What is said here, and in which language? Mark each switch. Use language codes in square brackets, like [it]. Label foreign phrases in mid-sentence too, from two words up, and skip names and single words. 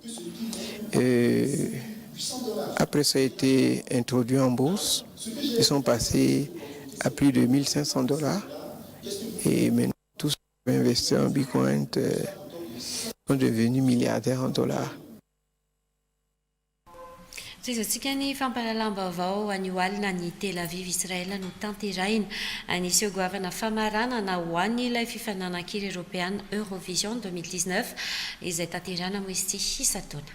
[fr] Après, ça a été introduit en bourse. Ils sont passés à plus de 1500 $. Et maintenant, tous ceux qui ont investi en Bitcoin sont devenus milliardaires en dollars. [mg] Toizantsika ny fampahalalam-baovao anio alina ny Tel Aviv Israela no tanteraina anisy goavana famaranana ho an'ny ilay fifainanan-kira Europeana Eurovision 2019 izay tanterana moisty isataona.